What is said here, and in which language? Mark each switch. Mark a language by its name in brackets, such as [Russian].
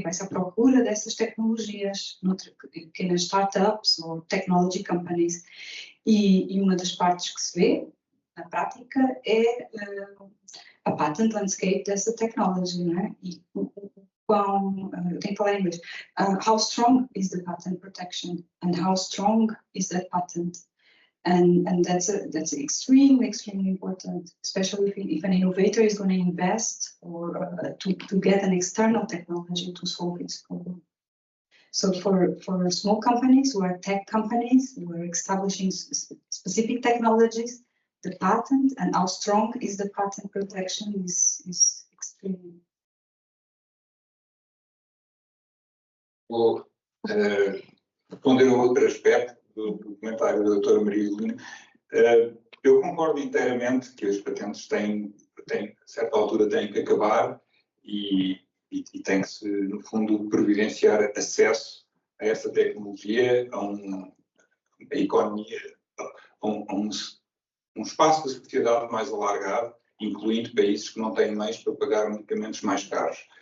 [Portuguese] Vai-se à procura dessas tecnologias, pequenas startups ou [English] technology companies. [Portuguese] E uma das partes que se vê, na prática, é a [English] patent landscape [Portuguese] dessa technology, não é? E eu tenho que falar em inglês. [English] How strong is the patent protection and how strong is that patent? And that's extremely important, especially if an innovator is going to invest or to get an external technology to solve its problem. So for small companies who are tech companies who are establishing specific technologies, the patent and how strong is the patent protection is extremely. [Portuguese] Vou responder a outro aspecto do comentário da doutora Maria Helena. Eu concordo inteiramente que as patentes a certa altura, têm que acabar e tem que se, no fundo, providenciar acesso a essa tecnologia, a economia, a um espaço da sociedade mais alargado, incluindo países que não têm meios para pagar medicamentos mais caros.